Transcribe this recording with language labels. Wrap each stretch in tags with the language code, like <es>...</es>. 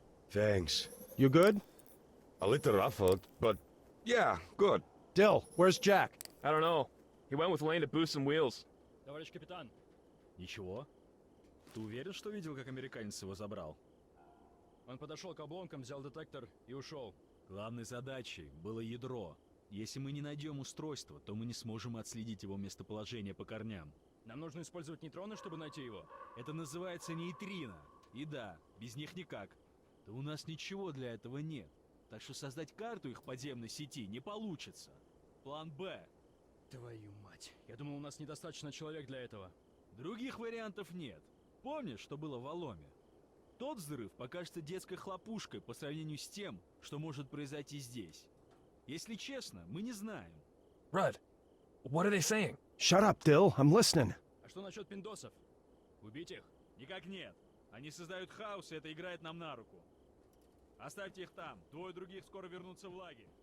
<en>Thanks. You good? A little ruffled, but yeah, good. Dill, where's Jack? I don't know. He went with Lane to boost some wheels.</en> <ru>Товарищ капитан. Ничего. Ты уверен, что видел, как американец его забрал? Он подошел к обломкам, взял детектор и ушел. Главной задачей было ядро. Если мы не найдем устройство, то мы не сможем отследить его местоположение по корням. Нам нужно использовать нейтроны, чтобы найти его. Это называется нейтрино. И да, без них никак. Да у нас ничего для этого нет. Так что создать карту их подземной сети не получится. План Б. Твою мать. Я думал, у нас недостаточно человек для этого. Других вариантов нет. Помнишь, что было в Аломе? Тот взрыв покажется детской хлопушкой по сравнению с тем, что может произойти здесь. Если честно, мы не знаем.</ru> <en>Rudd, what are they saying? Shut up, Dill. I'm listening.</en> <ru>А что насчет пиндосов? Убить их? Никак нет. Они создают хаос, и это играет нам на руку. Оставьте их там. Двое других скоро вернутся в лагерь.</ru>